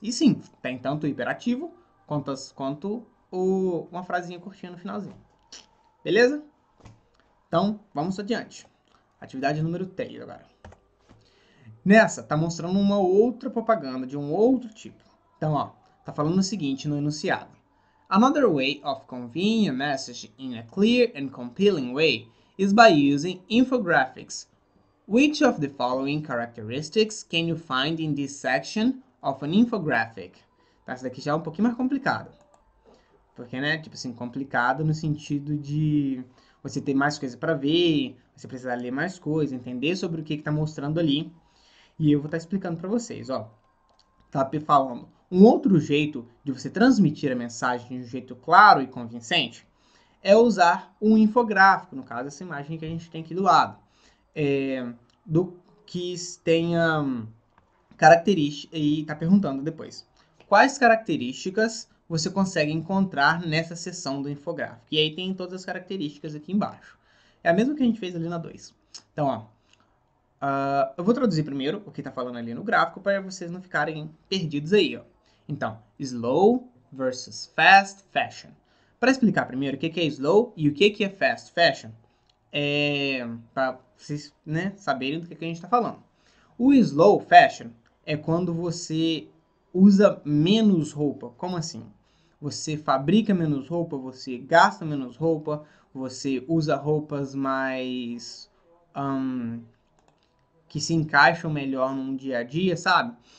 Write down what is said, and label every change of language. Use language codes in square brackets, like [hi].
[pt] E sim, tem tanto o hiperativo quanto uma frasinha curtinha no finalzinho. Beleza? Então, vamos adiante. Atividade número 3 agora. Nessa, tá mostrando uma outra propaganda de um outro tipo. Então, ó, tá falando o seguinte no enunciado. [en] Another way of conveying a message in a clear and compelling way is by using infographics. Which of the following characteristics can you find in this section of an infographic? [pt] Tá, essa daqui já é um pouquinho mais complicado. Porque, né, tipo assim, complicado no sentido de você ter mais coisa para ver, você precisar ler mais coisa, entender sobre o que está mostrando ali. E eu vou estar explicando para vocês, ó. Tá falando. Um outro jeito de você transmitir a mensagem de um jeito claro e convincente é usar um infográfico, no caso, essa imagem que a gente tem aqui do lado. Do que tenha características, e está perguntando depois. Quais características você consegue encontrar nessa seção do infográfico? E aí tem todas as características aqui embaixo. É a mesma que a gente fez ali na 2. Então, ó, eu vou traduzir primeiro o que está falando ali no gráfico para vocês não ficarem perdidos aí, ó. Então, slow versus fast fashion. Para explicar primeiro o que é slow e o que é fast fashion, para vocês, né, saberem do que a gente está falando. O slow fashion é quando você usa menos roupa. Como assim? Você fabrica menos roupa, você gasta menos roupa, você usa roupas mais que se encaixam melhor num dia a dia, sabe?